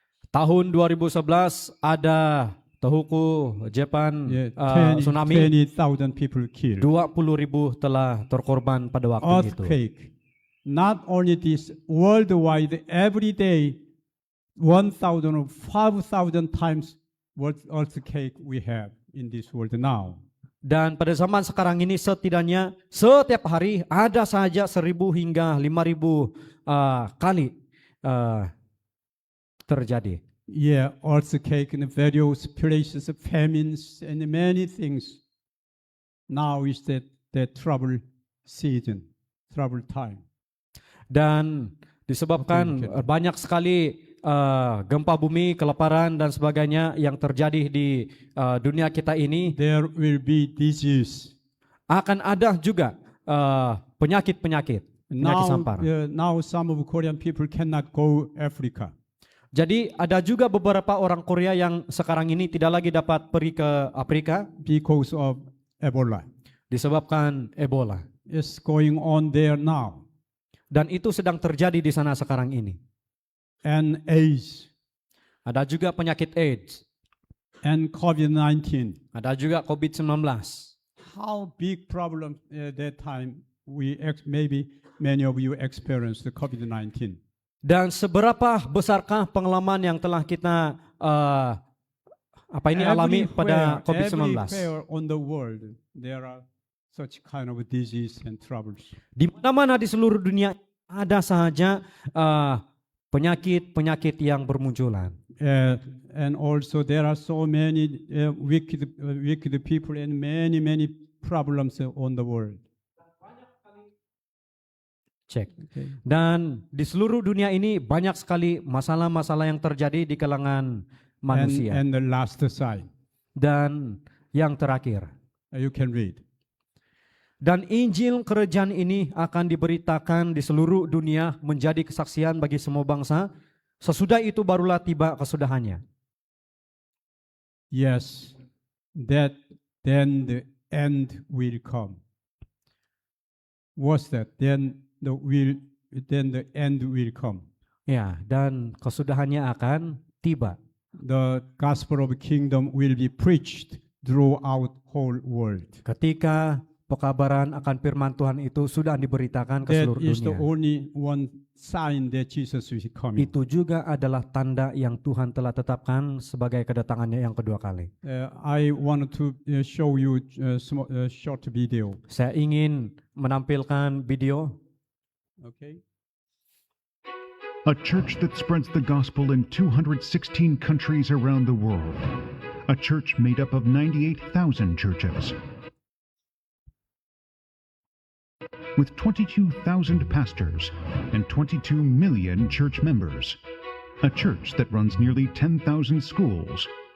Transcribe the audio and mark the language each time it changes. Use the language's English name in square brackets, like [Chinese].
[Indonesian] Tahun 2011 ada Tohoku, Jepang tsunami. [English] 20,000 people killed. [Indonesian] 20.000 telah terkorban pada waktu itu. [English] Earthquake. Not only this, worldwide, every day, 1,000 or 5,000 times what earthquake we have in this world now. [Indonesian] Dan pada zaman sekarang ini setidaknya setiap hari ada saja 1.000 hingga 5.000 kali terjadi. [English] Yeah, earthquake in various places, famines, and many things. Now is that trouble season, trouble time. [Indonesian] Dan disebabkan banyak sekali gempa bumi, kelaparan dan sebagainya yang terjadi di dunia kita ini, [English] There will be disease. [Indonesian] akan ada juga penyakit-penyakit, penyakit sampar. [English] Now some of Korean people cannot go Africa. [Indonesian] Jadi ada juga beberapa orang Korea yang sekarang ini tidak lagi dapat pergi ke Afrika [English] Because of Ebola. [Indonesian] disebabkan Ebola. [English] It's going on there now. [Indonesian] Dan itu sedang terjadi di sana sekarang ini. [English] And AIDS [Indonesian] Ada juga penyakit AIDS, [English] and COVID-19. [Indonesian] ada juga COVID-19. [English] How big problem that time maybe many of you experienced the COVID-19. [Indonesian] Dan seberapa besarkah pengalaman yang telah kita alami pada COVID-19? [English] Everywhere on the world there are such kind of disease and troubles. [Indonesian] Di mana-mana di seluruh dunia ada saja penyakit-penyakit yang bermunculan. [English] And also there are so many wicked people and many problems on the world. Cek. [Indonesian] Dan di seluruh dunia ini banyak sekali masalah-masalah yang terjadi di kalangan manusia. [English] And the last sign, [Indonesian] Dan yang terakhir, [English] you can read. [Indonesian] dan Injil kerajaan ini akan diberitakan di seluruh dunia menjadi kesaksian bagi semua bangsa. Sesudah itu barulah tiba kesudahannya. [English] Yes, then the end will come. What's that? Then the end will come. [Indonesian] Ya, dan kesudahannya akan tiba. [English] The gospel of kingdom will be preached throughout whole world. [Indonesian] Ketika pekabaran akan firman Tuhan itu sudah diberitakan ke [English] That [Indonesian] seluruh [English] is the [Indonesian] dunia. [English] only one sign that Jesus is coming. [Indonesian] Itu juga adalah tanda yang Tuhan telah tetapkan sebagai kedatangannya yang kedua kali. [English] I want to show you a short video. [Indonesian] Saya ingin menampilkan video. [English] Okay. A church that spreads the gospel in 216 countries around the world. A church made up of 98,000 churches. With 22,000 pastors and 22 million church members. A church that runs nearly 10,000 schools,